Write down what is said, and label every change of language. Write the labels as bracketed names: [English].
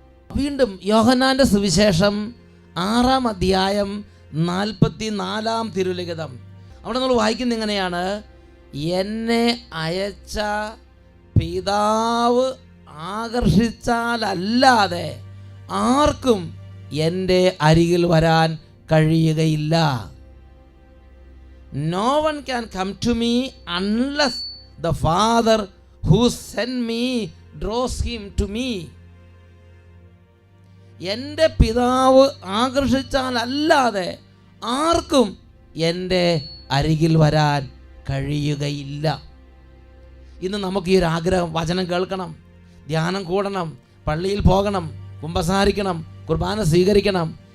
[Malayalam] വീണ്ടും യോഹന്നാൻ്റെ സുവിശേഷം 6-ാം അധ്യായം 44-ാം തിരുലിഖിതം. അവിടെ നമ്മൾ വായിക്കുന്നത് എങ്ങനെയാണ്? എന്നെ അയച്ച പിതാവ് ആകർഷിച്ചാലല്ലാതെ ആർക്കും എൻ്റെ അരികിൽ വരാൻ കഴിയുകയില്ല. [English] No one can come to me unless the Father who sent me draws him to me. [Malayalam] എൻ്റെ പിതാവ് ആകർഷിച്ചാലല്ലാതെ ആർക്കും എൻ്റെ അരികിൽ വരാൻ കഴിയുകയില്ല. ഇന്ന് നമുക്ക് ഈ ഒരു ആഗ്രഹം, വചനം കേൾക്കണം, ധ്യാനം കൂടണം, പള്ളിയിൽ പോകണം, കുമ്പസാരിക്കണം, കുർബാന സ്വീകരിക്കണം.